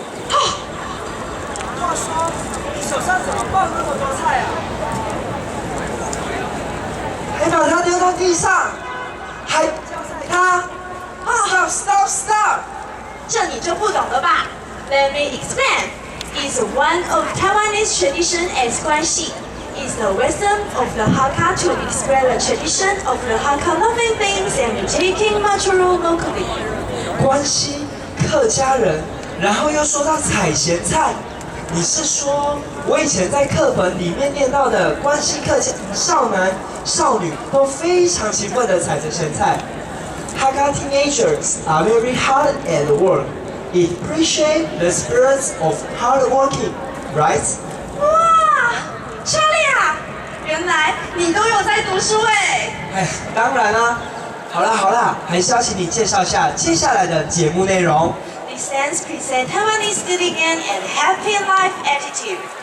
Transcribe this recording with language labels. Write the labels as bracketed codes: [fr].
[zh] 你手上怎么放那么多菜啊？还把它丢到地上，还它 [en] stop stop stop！ [zh] 这你就不懂了吧 ？ [en] Let me explain. It's one of Taiwanese tradition as guanxi. It's the wisdom of the Hakka to express the tradition of the Hakka loving things and taking material locally. [zh] 关西客家人，然后又说到采咸菜，你是说我以前在课本里面念到的关西客家少男少女都非常勤奋地采着咸菜？ [en] Hakka teenagers are very hard at work. It appreciate the spirits of hard working, right? [zh] 哇，莎莉亚，原来你都有在读书哎！哎，当然啦。好啦，还是要请你介绍一下接下来的节目内容。 [en] These dance present Taiwanese diligence and happy life attitude.